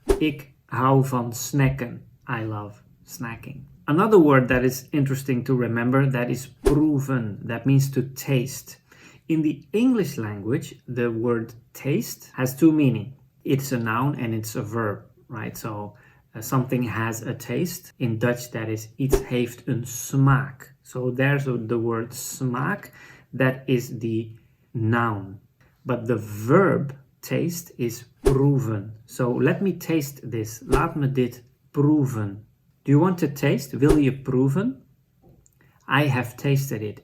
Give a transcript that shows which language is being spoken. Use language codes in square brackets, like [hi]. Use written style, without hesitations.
[nl] Ik hou van snacken. [en] I love snacking. Another word that is interesting to remember, that is proeven. That means to taste. In the English language, the word taste has two meanings. It's a noun and it's a verb, right? So something has a taste. In Dutch, that is, [nl] iets heeft een smaak. [en] So there's the word smaak, that is the noun. But the verb taste is proeven. So let me taste this. [nl] Laat me dit proeven. [en] Do you want to taste? [nl] Wil je proeven? [en] I have tasted it.